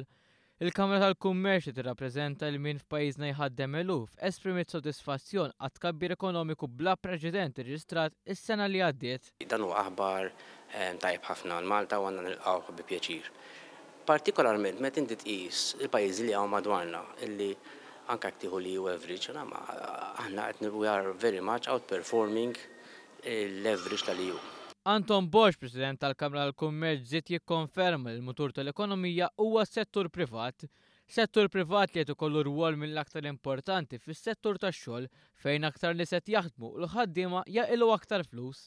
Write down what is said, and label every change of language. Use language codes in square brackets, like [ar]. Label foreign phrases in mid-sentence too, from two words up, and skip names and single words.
[mt] Il-Kamra tal-Kummerċ li tirrappreżenta li min f'pajjiżna jħaddem eluf esprimiet sodisfazzjon għat tkabbir ekonomiku bla preċedent irreġistrat is-sena li għaddiet. Dan huwa aħbar tajb ħafna l-Malta u għandna nilqgħu bi pjaċir. Partikolarment meta inti tqis il-pajjiżi li hawn madwarna illi anke tieħu li average aħna qed [en] we are very much outperforming [mt] il-leverage tal-EU. Anton Bosch, President tal-Kamra tal-Kummerċ, żied jikkonferma li l-mutur tal-ekonomija huwa s-settur privat. Settur privat li qed ikollu rwol mill-aktar importanti fis-settur tax-xogħol fejn aktar nies qed jaħdmu u l-ħaddiema jaqilgħu aktar flus.